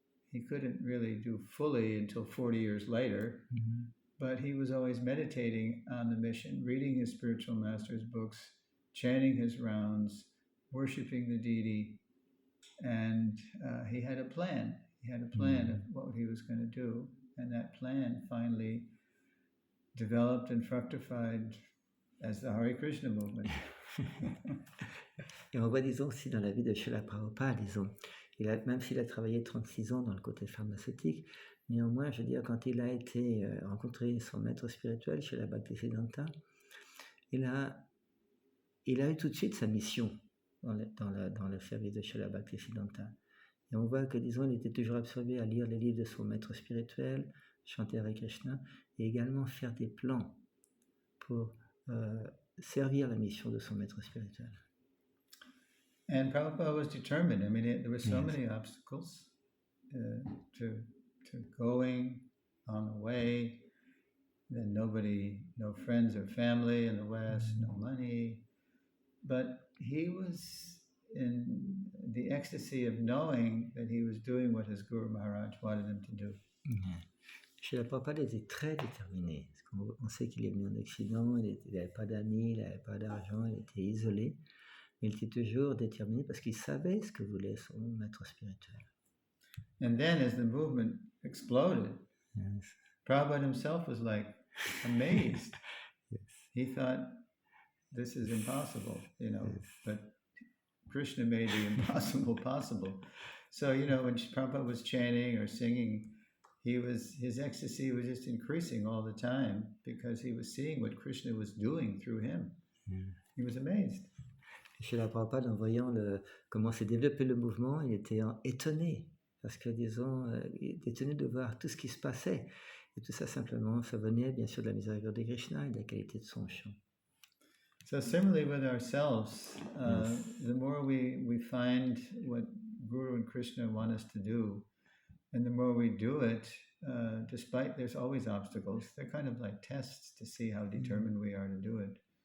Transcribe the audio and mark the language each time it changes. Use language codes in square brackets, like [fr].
[en] He couldn't really do fully until 40 years later, but he was always meditating on the mission, reading his spiritual master's books, chanting his rounds, worshiping the deity, and he had a plan. He had a plan of what he was going to do, and that plan finally developed and fructified as the Hare Krishna movement. [fr] Et on voit, disons, aussi dans la vie de Srila Prabhupada, disons, même s'il a travaillé 36 ans dans le côté pharmaceutique, néanmoins, je veux dire, quand il a été rencontré son maître spirituel, Srila Bhaktisiddhanta, il a eu tout de suite sa mission dans le service de Srila Bhaktisiddhanta. Et on voit que, disons, il était toujours absorbé à lire les livres de son maître spirituel, chanter Hare Krishna, et également faire des plans pour servir la mission de son maître spirituel. [en] And Prabhupada was determined. I mean, there were so many obstacles to going on the way. Then no friends or family in the West, no money. But he was in the ecstasy of knowing that he was doing what his Guru Maharaj wanted him to do. [fr] Srila Prabhupada était très déterminé. On sait qu'il est venu en Occident, il n'avait pas d'amis, il n'avait pas d'argent, il était isolé. Mais il était toujours déterminé parce qu'il savait ce que voulait son maître spirituel. [en] And then as the movement exploded, Prabhupada himself was like amazed. He thought, this is impossible, but Krishna made the impossible possible. So, when Prabhupada was chanting or singing, his ecstasy was just increasing all the time because he was seeing what Krishna was doing through him. He was amazed. [fr] Srila Prabhupada, en voyant comment s'est développé le mouvement, il était étonné, parce que, disons, il était étonné de voir tout ce qui se passait. Et tout ça, simplement, ça venait, bien sûr, de la miséricorde de Krishna et de la qualité de son chant. [en] So similarly with ourselves, the more we find what Guru and Krishna want us to do, and the more we do it, despite there's always obstacles, they're kind of like tests to see how determined we are to do it.